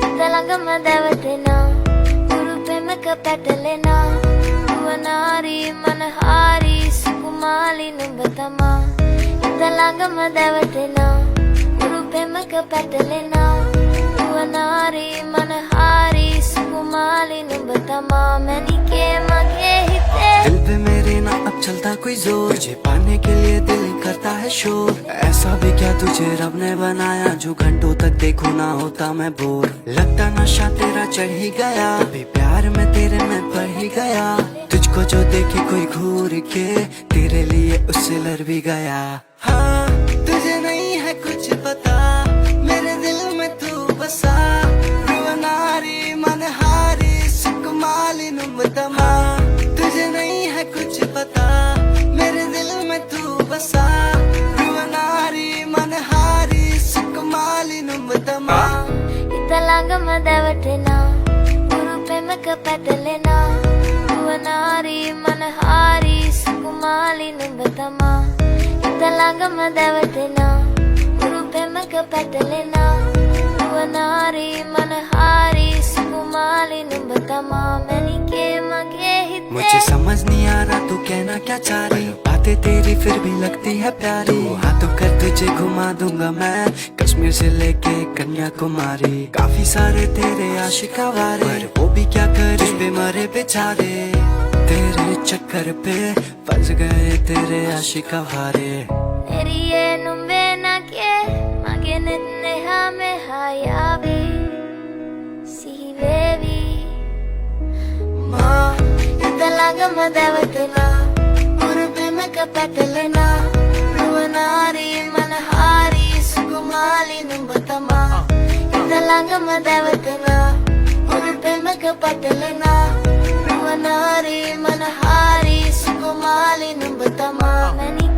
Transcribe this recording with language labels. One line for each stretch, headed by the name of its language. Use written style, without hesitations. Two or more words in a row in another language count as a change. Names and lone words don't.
Sinhala: ළඟම දැවටෙනා ගුරු පෙමක පැටලෙනා නුවනාරී මනහාරී සුකුමාලි නුඹ තමා හිත ළඟම දැවටෙනා ගුරු පෙමක පැටලෙනා නුවනාරී මනහාරී සුකුමාලි නුඹ තමා මැනිකේ මගේ හිතේ
Hindi: दिल पे मेरे ना अब चलता कोई जोर तुझे पाने के लिए दिल करता है शोर ऐसा भी क्या तुझे रब ने बनाया जो घंटों तक देखो ना होता मैं बोर लगता नशा तेरा चढ़ ही गया अभी प्यार में तेरे मैं पड़ ही गया तुझको जो देखे कोई घूर के तेरे लिए उससे लड़ भी गया हाँ तुझे नहीं है कुछ पता मेरे दिल में तू बसा
Sinhala: රුවනාරී මනහාරී සුකුමාලි නුඹ තමා
Hindi: तुझे नहीं है कुछ पता मेरे दिल में तू बसा
Sinhala: රුවනාරී මනහාරී සුකුමාලි නුඹ තමා හිත ළඟම දැවටෙනා ගුරු පෙමක පැටලෙනා නුවනාරී මනහාරී සුකුමාලි නුඹ තමා හිත ළඟම දැවටෙනා ගුරු පෙමක පැටලෙනා නුවනාරී මනහාරී සුකුමාලි නුඹ තමා මැනිකේ මගේ හිතේ
Hindi: मुझे समझ नहीं आ रहा तू कहना क्या चाह रही बातें तेरी फिर भी लगती है प्यारी हाथों कर तुझे घुमा दूंगा मैं कश्मीर से लेके कन्याकुमारी काफी सारे तेरे आशिका वारे पर वो भी क्या करे पे मरे बेचारे तेरे चक्कर पे फंस गए तेरे आशिका वारे
Sinhala: එරියේ නුඹේ නගේ මගේ නෙත් නෙහා මෙහා යාවි සිහි වේවි මා හිත ළඟම දැවටෙනා ගුරු පෙමක පැටලෙනා නුවනාරී මනහාරී සුකුමාලි නුඹ තමා හිත ළඟම දැවටෙනා ගුරු පෙමක පැටලෙනා නුවනාරී මනහාරී සුකුමාලි නුඹ තමා